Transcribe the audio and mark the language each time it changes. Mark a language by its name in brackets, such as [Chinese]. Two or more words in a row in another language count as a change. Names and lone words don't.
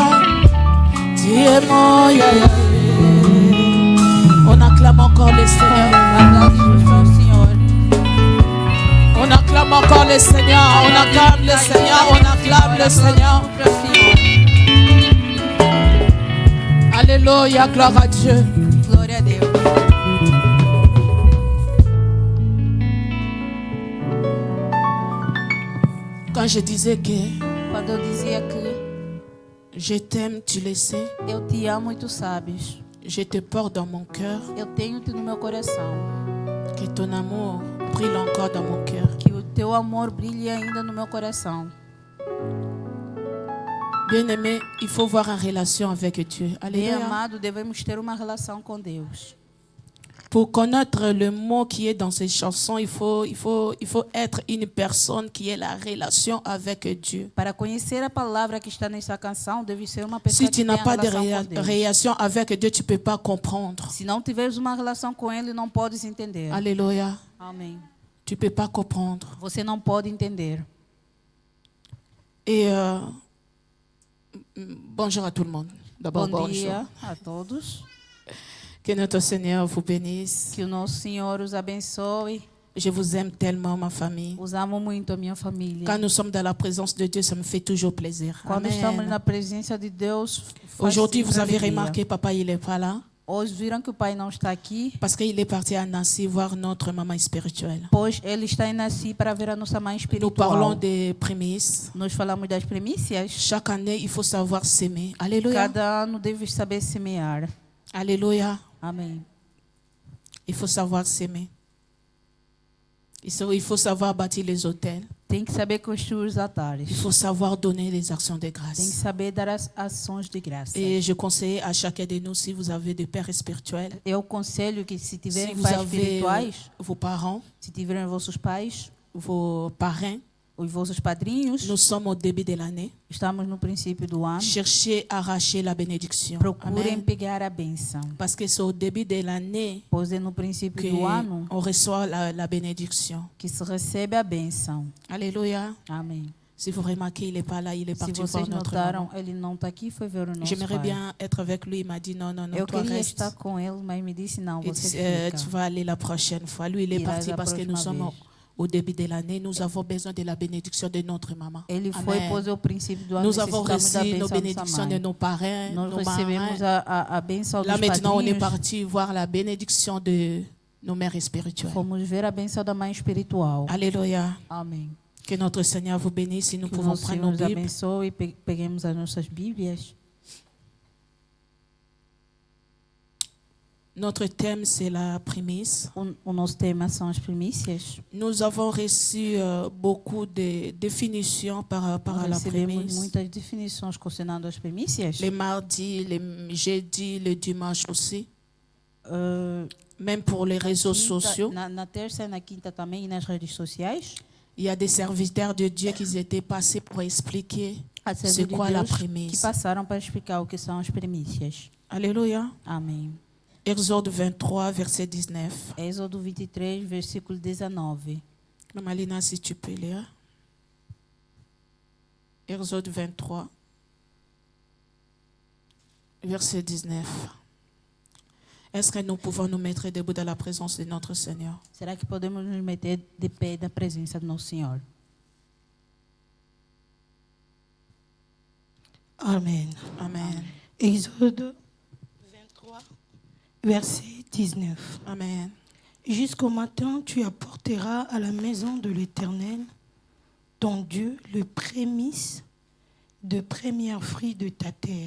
[French] Tu es mon On acclame encore le Seigneur. On acclame encore le Seigneur. On acclame le Seigneur. On acclame le Seigneur. Alléluia, gloire à Dieu. [Portuguese] Glória a Deus. [French] Quand je disais que [Portuguese] Quando eu dizia que [French] je t'aime, tu le sais. [Portuguese] eu te amo e tu sabes. [French] Je te porte dans mon cœur. [Portuguese] Eu tenho-te no meu coração. [French] Que ton amour brille encore dans mon cœur. [Portuguese] Que o teu amor brilhe ainda no meu coração. [French] Bien-aimé, il faut voir en relation avec Dieu. [Portuguese] Bem [French] Alléluia. [Portuguese] amado, devemos ter uma relação com Deus. [French] Pour connaître le mot qui est dans ces chansons, il faut être une personne qui ait la relation avec Dieu. [Portuguese] Para conhecer a palavra que está nessa canção, deve ser uma pessoa [French] Si [Portuguese] que [French] tu [Portuguese] tem [French] n'as [Portuguese] a [French] pas de [Portuguese] relação com Deus. [French] relation avec Dieu, tu ne peux pas comprendre. [Portuguese] Se não tiveres uma relação com Ele, não podes entender. [French] Alléluia. [Portuguese] Amém. [French] Tu ne peux pas comprendre. [Portuguese] Você não pode entender. [French] Et bonjour à tout le monde. D'abord, [Portuguese] Bom [French] bonjour. [Portuguese] dia a todos. [French] Que notre Seigneur vous bénisse. [Portuguese] Que o nosso Senhor os abençoe. [French] Je vous aime tellement, ma famille. [Portuguese] Os amo muito, a minha família. [French] Quand nous sommes dans la présence de Dieu, ça me fait toujours plaisir. [Portuguese] Quando estamos Amen. na presença de Deus, faz [French] Aujourd'hui, vous [Portuguese] sempre [French] avez [Portuguese] alegria. [French] remarqué, papa, il n'est pas là. [Portuguese] Hoje viram que o pai não está aqui, [French] Parce qu'il est parti à Nancy voir notre maman spirituelle. [Portuguese] pois ele está em Nasci para ver a nossa mãe [French] Nous parlons [Portuguese] espiritual. [French] des prémices. [Portuguese] Nós falamos das primícias. [French] Chaque année, il faut savoir s'aimer. Alléluia. [Portuguese] Cada ano deve saber semear. [French] Alléluia. [Portuguese] Amém. [French] Il faut savoir s'aimer. Il faut savoir bâtir les hôtels. [Portuguese] Tem que saber construir os altares. [French] Il faut savoir donner les actions de [Portuguese] Tem que [French] grâce. [Portuguese] saber dar as ações de graça. [French] Et je conseille à chacun de nous, si vous avez des pères spirituels, [Portuguese] Eu aconselho que se [French] si [Portuguese] tiverem [French] vous [Portuguese] pais [French] avez [Portuguese] espirituais, [French] vos parents, [Portuguese] se tiverem vossos pais, [French] vos parrains, [Portuguese] os vossos padrinhos, [French] nous sommes au début de l'année. [Portuguese] estamos no princípio do ano, [French] Cherchez à arracher la bénédiction. [Portuguese] procurem Amen. pegar a bênção. [French] Parce que c'est au début de l'année [Portuguese] Pois é no princípio do ano [French] qu'on reçoit la bénédiction. [Portuguese] que se recebe a bênção. [French] Alléluia. [Portuguese] Amém. [French] Si vous remarquez, il n'est pas là, il est [Portuguese] Se [French] parti [Portuguese] vocês [French] voir notre [Portuguese] notaram, [French] maman. [Portuguese] ele não está aqui, foi ver o nosso [French] J'aimerais [Portuguese] pai. [French] bien être avec lui. Il m'a dit non, non, non, [Portuguese] Eu [French] toi [Portuguese] queria [French] reste. [Portuguese] estar com ele, mas me disse não, [French] Et [Portuguese] você [French] tu [Portuguese] fica. [French] vas aller la prochaine fois. Lui, il est [Portuguese] Irás [French] parti [Portuguese] a [French] parce que nous [Portuguese] próxima [French] sommes [Portuguese] vez. [French] au début de l'année. Nous avons besoin de la bénédiction de notre maman. [Portuguese] Ele foi, Amen. pois é o princípio do ano, [French] Nous avons [Portuguese] necessitamos da [French] reçu nos [Portuguese] bênção da [French] bénédictions [Portuguese] nossa [French] de [Portuguese] mãe. [French] nos parrains, [Portuguese] Nós [French] nos [Portuguese] recebemos [French] marrains. [Portuguese] a bênção [French] Là [Portuguese] dos [French] maintenant, on est [Portuguese] padrinhos. [French] parti voir la bénédiction de nos mères spirituelles. [Portuguese] Fomos ver a bênção da mãe espiritual. [French] Alléluia. [Portuguese] Amém. [French] Que notre Seigneur vous bénisse. Si nous [Portuguese] Que o [French] pouvons [Portuguese] nosso [French] prendre [Portuguese] Senhor [French] nos [Portuguese] nos [French] Bibles. [Portuguese] abençoe e peguemos as nossas Bíblias. [French] Notre thème, c'est la prémisse. [Portuguese] O nosso tema são as primícias. [French] Nous avons reçu beaucoup de définitions par rapport à [Portuguese] Nós [French] la [Portuguese] recebemos [French] prémisse. [Portuguese] muitas definições considerando as primícias. [French] Les mardis, les jeudis, le dimanche aussi. Uh, Même pour les réseaux sociaux. [Portuguese] na terça e na quinta também, e nas redes sociais. [French] Il y a des serviteurs de Dieu qui étaient passés pour expliquer [Portuguese] Há [French] c'est [Portuguese] servos de [French] quoi la [Portuguese] Deus que [French] prémisse. [Portuguese] passaram para explicar o que são as primícias. [French] Alléluia. [Portuguese] Amém. [French] Exode 23, verset 19. [Portuguese] Êxodo 23, versículo 19. [French] Malina, si tu peux lire. Exode 23, verset 19. Est-ce que nous pouvons nous mettre debout dans la présence de notre Seigneur? [Portuguese] Será que podemos nos meter de pé na presença do nosso Senhor? Amen. Amen. [French] Exode 23, verset 19. Amen. Jusqu'au matin, tu apporteras à la maison de l'Éternel, ton Dieu, le prémisse de premier fruit de ta terre.